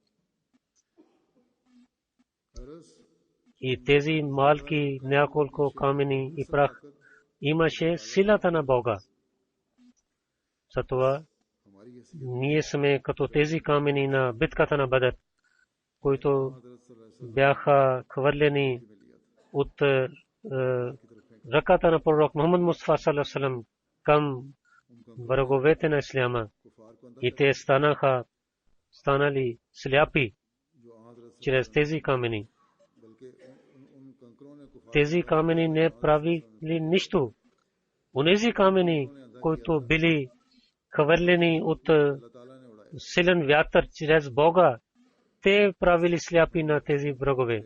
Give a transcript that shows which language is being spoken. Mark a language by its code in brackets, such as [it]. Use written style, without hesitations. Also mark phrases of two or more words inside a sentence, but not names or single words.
[bg] И тези малки няколко камъни и прах имаше силата на Бога. Затова ние сме като тези камъни на битката на Бадър, които бяха хвърлени от ръката на пророк Мухаммад Мустафа [ar] صلى الله عليه وسلم [bg] към враговете на Исляма. И те станали сляпи чрез тези камъни. Тези камъни не правили нищо. Онези камъни, които били хвърлени от силен вятър чрез Бога, те правили сляпи на тези врагове.